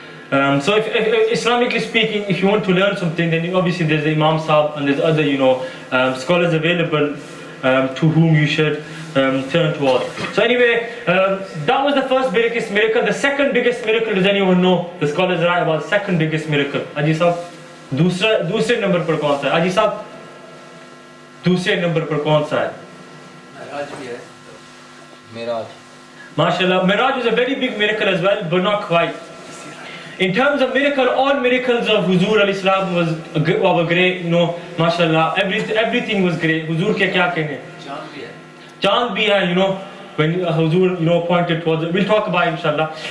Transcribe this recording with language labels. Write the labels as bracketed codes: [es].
[en] So if Islamically speaking, if you want to learn something, then obviously there's the Imam Sahib and there's other, you know, scholars available to whom you should turn towards. So anyway, that was the first biggest miracle. The second biggest miracle, does anyone know? The scholars write about the second biggest miracle. [hi] Aji Sahib, दूसरे number पर कौन सा है? Aji Sahib, दूसरे number पर कौन सा है? मेराज भी है। Meraj. [en] MashaAllah, Miraj is a very big miracle as well, but not quite. In terms of miracle, all miracles of Huzur al-Islam were great, you know, MashaAllah, everything was great. [hi] Huzur ke kya कहने? चांद भी है। Chand bhi hai, [en] you know, when Huzur, you know, pointed towards it. We'll talk about it, inshallah.